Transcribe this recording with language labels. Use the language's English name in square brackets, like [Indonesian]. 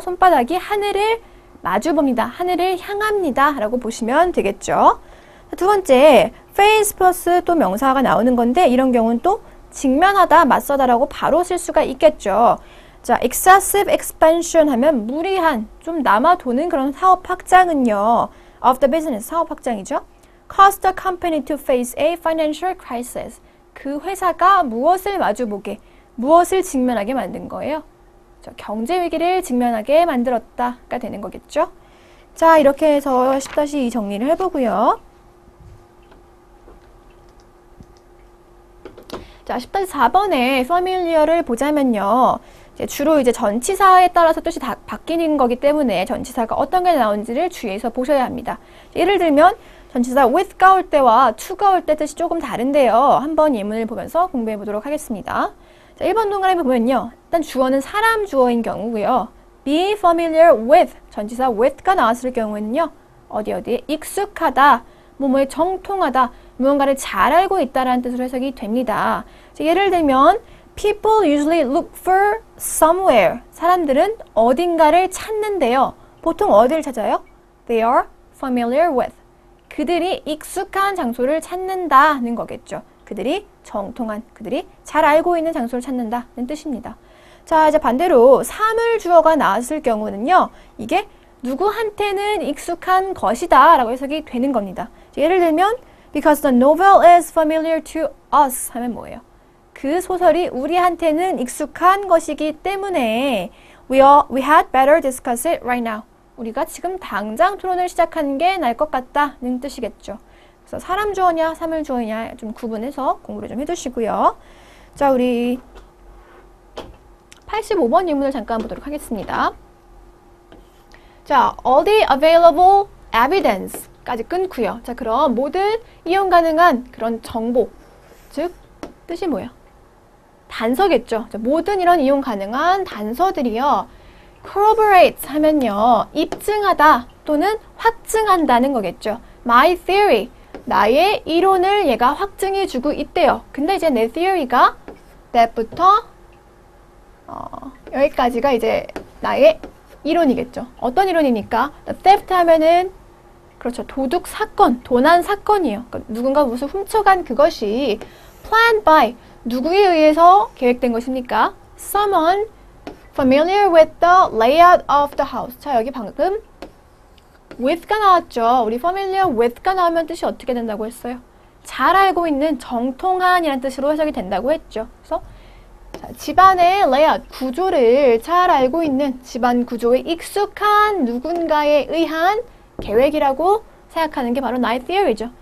[Korean] 손바닥이 하늘을 마주봅니다. 하늘을 향합니다 라고 보시면 되겠죠. 두 번째, face 플러스 또 명사가 나오는 건데 이런 경우는 또 직면하다, 맞서다 라고 바로 쓸 수가 있겠죠. 자, [English] excessive expansion [Korean] 하면 무리한, 좀 남아도는 그런 사업 확장은요. [English] of the business, [Korean] 사업 확장이죠. [English] caused the company to face a financial crisis. [Korean] 그 회사가 무엇을 마주보게, 무엇을 직면하게 만든 거예요? 경제 위기를 직면하게 만들었다가 되는 거겠죠. 자, 이렇게 해서 10-2 정리를 해보고요. 자, 10-4번에 familiar를 보자면요. 주로 이제 전치사에 따라서 뜻이 다 바뀌는 거기 때문에 전치사가 어떤 게 나오는지를 주의해서 보셔야 합니다. 예를 들면 전치사 with가 올 때와 to가 올 때 뜻이 조금 다른데요. 한번 예문을 보면서 공부해 보도록 하겠습니다. 자, 1번 동그라미 보면요. 일단 주어는 사람 주어인 경우고요. [English] be familiar with, [Korean] 전치사 with가 나왔을 경우에는요. 어디에 익숙하다, 뭐뭐에 정통하다, 무언가를 잘 알고 있다라는 뜻으로 해석이 됩니다. 자, 예를 들면 [English] people usually look for somewhere. [Korean] 사람들은 어딘가를 찾는데요. 보통 어디를 찾아요? [English] They are familiar with. [Korean] 그들이 익숙한 장소를 찾는다는 거겠죠. 그들이 정통한, 그들이 잘 알고 있는 장소를 찾는다는 뜻입니다. 자, 이제 반대로 사물 주어가 나왔을 경우는요. 이게 누구한테는 익숙한 것이다 라고 해석이 되는 겁니다. 예를 들면 [English] because the novel is familiar to us [Korean] 하면 뭐예요? 그 소설이 우리한테는 익숙한 것이기 때문에 [English] we had better discuss it right now. [Korean] 우리가 지금 당장 토론을 시작하는 게 나을 것 같다는 뜻이겠죠. 그래서 사람 주어냐 사물 주어냐 좀 구분해서 공부를 좀 해두시고요. 자, 우리 85번 예문을 잠깐 보도록 하겠습니다. 자, [English] all the available evidence까지 [Korean] 끊고요. 자, 그럼 모든 이용 가능한 그런 정보, 즉 뜻이 뭐예요? 단서겠죠. 자, 모든 이런 이용 가능한 단서들이요. corroborate 하면요. 입증하다 또는 확증한다는 거겠죠. [English] My theory. [Korean] 나의 이론을 얘가 확증해주고 있대요. 근데 이제 내 theory가 that부터 여기까지가 이제 나의 이론이겠죠. 어떤 이론입니까? theft 하면은 그렇죠. 도둑 사건, 도난 사건이에요. 그러니까 누군가 무슨 훔쳐간 그것이 [English] planned by [Korean] 누구에 의해서 계획된 것입니까? [English] Someone familiar with the layout of the house. [Korean] 자, 여기 방금 with가 나왔죠. 우리 familiar with가 나오면 뜻이 어떻게 된다고 했어요? 잘 알고 있는, 정통한이라는 뜻으로 해석이 된다고 했죠. 그래서 자, 집안의 layout, 구조를 잘 알고 있는, 집안 구조에 익숙한 누군가에 의한 계획이라고 생각하는 게 바로 나의 theory죠.